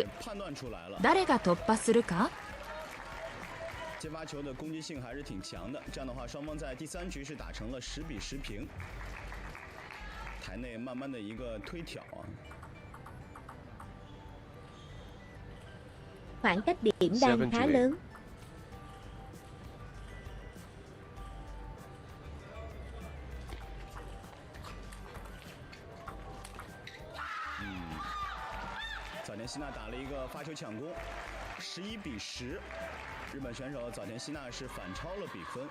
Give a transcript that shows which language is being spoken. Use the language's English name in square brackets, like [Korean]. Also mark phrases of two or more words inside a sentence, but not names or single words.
[Japanese] 誰が突破するか？ [Chinese] 接发球的攻击性还是挺强的，这样的话，双方在第3局是打成了10比10平。台内慢慢的一个推挑啊。 [Vietnamese] Khoảng cách điểm đang khá lớn. Ừ. [Chinese] 早田希娜打了一个发球抢攻，11比10。日本选手早田希娜是反超了比分。